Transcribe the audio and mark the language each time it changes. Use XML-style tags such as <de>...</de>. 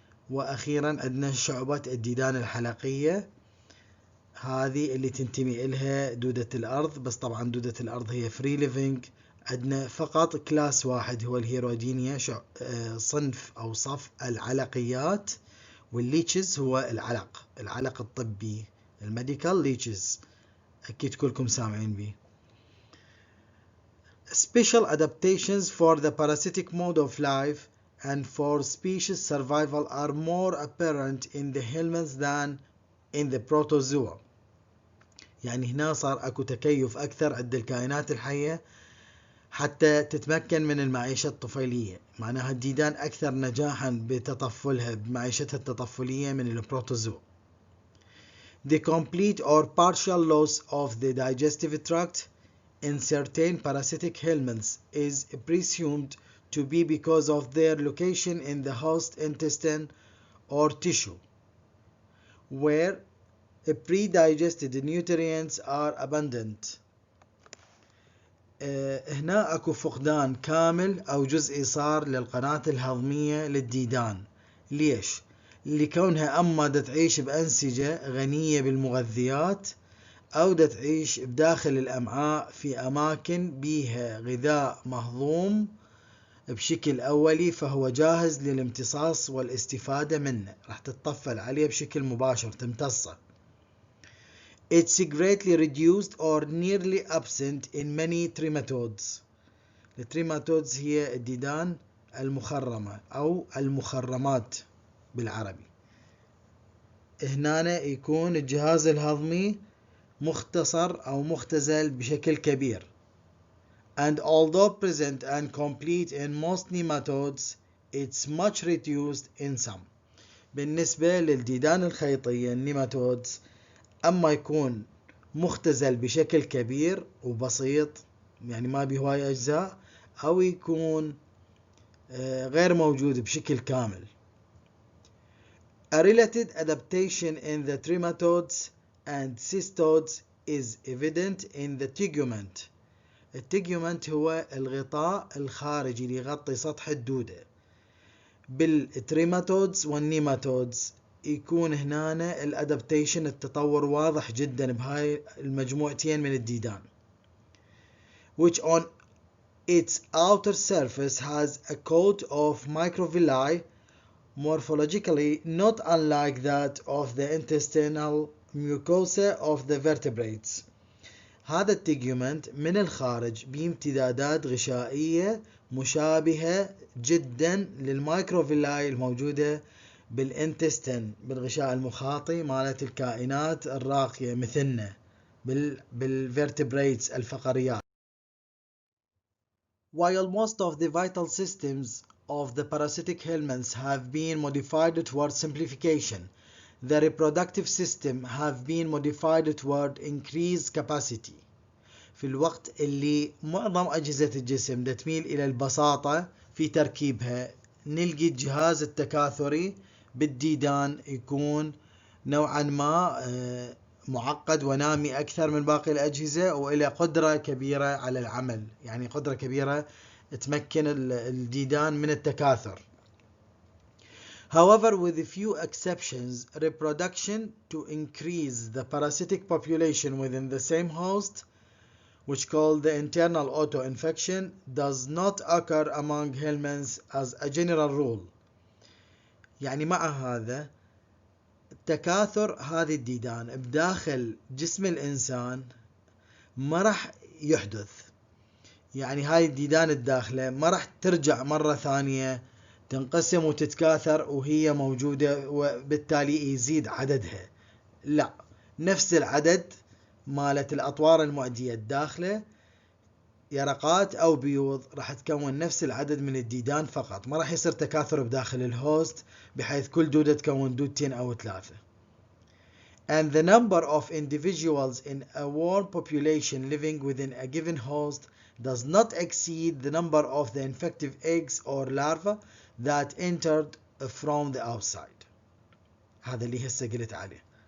<ar>وأخيرا عندنا شعبة الديدان الحلقية، هذه اللي تنتمي إلها دودة الأرض، بس طبعا دودة الأرض هي</ar> <en>free living.</en> <ar>عندنا فقط كلاس واحد هو الهيرودينيا، صنف أو صف العلقيات، والليتشز هو العلق الطبي، الميديكال ليتشز، أكيد كلكم سامعين به.</ar> <en>Special adaptations for the parasitic mode of life and for species survival are more apparent in the helminths than in the protozoa.</en> <ar>يعني هنا صار أكو تكيف أكثر عند الكائنات الحية حتى تتمكن من المعيشة الطفيلية، معناها الديدان أكثر نجاحا بتطفلها بمعيشتها التطفلية من البروتوزوا.</ar> <en>The complete or partial loss of the digestive tract in certain parasitic helminths is presumed to be because of their location in the host intestine or tissue, where pre-digested nutrients are abundant.</en> <ar>هنا اكو فقدان كامل او جزئي صار للقناة الهضمية للديدان. ليش؟ لكونها اما تعيش بأنسجة غنية بالمغذيات او تعيش بداخل الامعاء في اماكن بيها غذاء مهضوم بشكل اولي، فهو جاهز للامتصاص والاستفادة منه، راح تتطفل عليه بشكل مباشر تمتصه.</ar> <en>It's greatly reduced or nearly absent in many trematodes.</en> <ar>التريماتودز هي الديدان المخرمة أو المخرمات بالعربي. هنا يكون الجهاز الهضمي مختصر أو مختزل بشكل كبير.</ar> <en>And although present and complete in most nematodes, it's much reduced in some.</en> <ar>بالنسبة للديدان الخيطية النيماتودز، أما يكون مختزل بشكل كبير وبسيط يعني ما به هواي أجزاء، أو يكون غير موجود بشكل كامل.</ar> <en>A related adaptation in the trematodes and cystodes is evident in the tegument.</en> <ar>التيجومنت هو الغطاء الخارجي اللي يغطي سطح الدودة. بالتريماتودز والنيماتودز يكون هنا الادابتيشن التطور واضح جدا بهاي المجموعتين من الديدان،</ar> <en>which on its outer surface has a coat of microvilli morphologically not unlike that of the intestinal mucosa of the vertebrates.</en> <ar>هذا التيجمنت من الخارج بامتدادات غشائية مشابهة جدا للمايكروفيلاي الموجودة بالانتستين، بالغشاء المخاطي مالت الكائنات الراقية مثلنا بالvertebrates الفقريات.</ar> <en>While most of the vital systems of the parasitic helminths have been modified toward simplification, the reproductive system have been modified toward increased capacity.</en> <ar>في الوقت اللي معظم أجهزة الجسم تميل إلى البساطة في تركيبها، نلقي الجهاز التكاثري بالديدان يكون نوعا ما معقد ونامي أكثر من باقي الأجهزة، وإلى قدرة كبيرة على العمل، يعني قدرة كبيرة تمكن الديدان من التكاثر.</ar> <en>However, with a few exceptions, reproduction to increase the parasitic population within the same host, which called the internal auto-infection, does not occur among helminths as a general rule.</en> <ar>يعني مع هذا تكاثر هذه الديدان بداخل جسم الإنسان ما راح يحدث، يعني هاي الديدان الداخلة ما راح ترجع مرة ثانية تنقسم وتتكاثر وهي موجودة وبالتالي يزيد عددها، لا، نفس العدد مالت الأطوار المعدية الداخلة، يرقات أو بيوض، راح تكون نفس العدد من الديدان فقط، ما راح يصير تكاثر بداخل الهوست بحيث كل دودة تكون دودتين أو ثلاثة.</ar> <en>And the number of individuals in a worm population living within a given host does not exceed the number of the infective eggs or larvae that entered from the outside.</en> <ar>هذا اللي هسه قلت عليه.</ar>